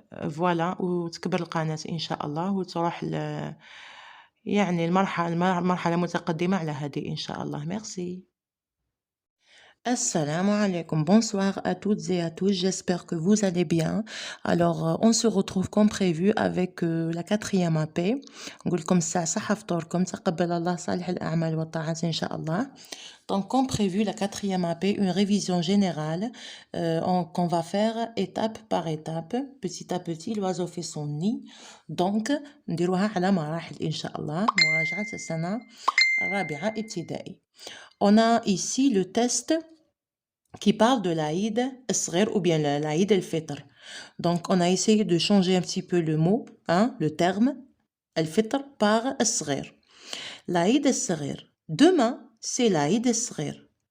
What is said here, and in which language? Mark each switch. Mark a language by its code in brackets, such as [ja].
[ar] فوالا, وتكبر القناة ان شاء الله, وتروح يعني المرحلة متقدمة على هذه ان شاء الله. [fr] ميرسي. [ar] Assalamu alaikum, [fr] bonsoir à toutes et à tous, j'espère que vous allez bien. Alors, on se retrouve comme prévu avec la 4e AP. [ar] نقولكم الساعة صحة فطوركم, تقبل الله صالح الأعمال والطاعات إن شاء الله. [fr] Donc, comme prévu, la 4e AP, une révision générale qu'on va faire étape par étape, petit à petit, l'oiseau fait son nid. [ar] Donc, نديروها على مراحل إن شاء الله, مراجعة السنة الرابعة ابتدائي. [fr] On a ici le test qui parle de l'Aïd al-Sghir ou bien l'Aïd al-Fitr. Donc, on a essayé de changer un petit peu le mot, hein, le terme al-Fitr par al-Sghir. L'Aïd al-Sghir. Demain, c'est l'Aïd al-Sghir.